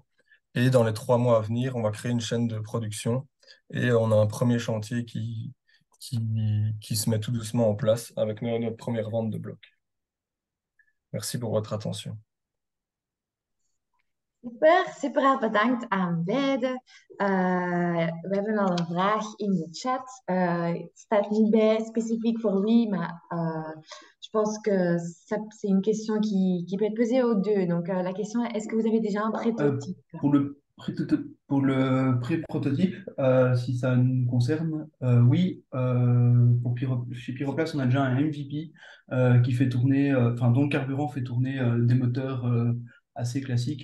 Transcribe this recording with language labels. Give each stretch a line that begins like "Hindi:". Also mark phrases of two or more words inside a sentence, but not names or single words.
French: Et dans les 3 mois à venir, on va créer une chaîne de production et on a un premier chantier qui se met tout doucement en place avec notre première vente de blocs. Merci pour votre attention.
Dutch: Super erg bedankt aan beiden. We hebben al een vraag in de chat. Het staat niet bij specifiek voor wie, maar je
French: je pense que c'est une question qui peut être posée aux deux. Donc, la question est, est-ce que vous avez déjà un prototype? Pour pour le pré-prototype, si ça nous concerne, oui. Chez Pyroplast, on a déjà un MVP qui fait tourner, enfin, dont le carburant fait tourner des moteurs assez classiques.